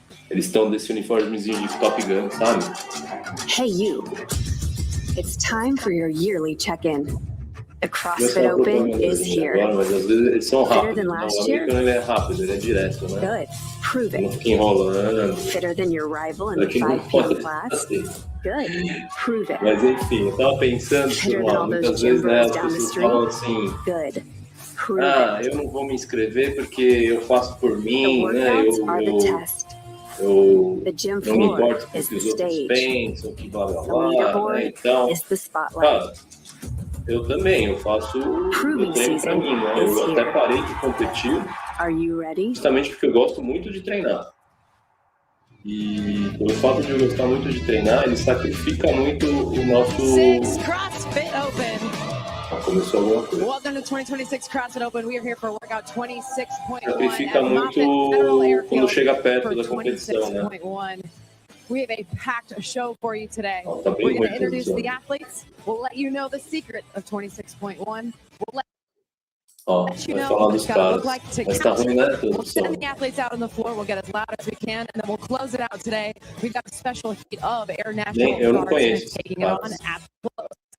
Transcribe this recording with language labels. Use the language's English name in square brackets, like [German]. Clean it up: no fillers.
[Portuguese] Eles estão desse uniformezinho de Top Gun, sabe? [English] Hey you, it's time for your yearly check-in. The Crossfit Open is here. [Portuguese] Agora, mas às vezes eles são rápidos. [English] Fitter than last year? [Portuguese] Ele é rápido, ele é direto, né? [English] Good. Prove it. [Portuguese] Não fica enrolando. [English] Fitter than your rival in the 5K class? Good. Prove it. [Portuguese] Mas enfim, eu tava pensando, muitas vezes, né, as pessoas falam assim, [English] Good. [Portuguese] eu não vou me inscrever porque eu faço por mim, né, eu não me importo com o que os outros pensam, que blá blá blá, né, então, cara, eu também, eu treino pra mim, né, eu até parei de competir, justamente porque eu gosto muito de treinar. E pelo fato de eu gostar muito de treinar, ele sacrifica muito o nosso... [English] Crossfit Open. [Portuguese] Começou alguma coisa. [English] Welcome to 2026 CrossFit Open. We are here for workout 26.1. [Portuguese] Sacrifica muito quando chega perto da competição, né? [English] We have a packed show for you today. [Portuguese] Tá [English] We're going to introduce the athletes. We'll let you know the secret of 26.1. We'll let you know what it's going to look like to count. We'll send the athletes out on the floor. We'll get as loud as we can, and then we'll close it out today. We've got a special heat of Air National Guards taking it on at close.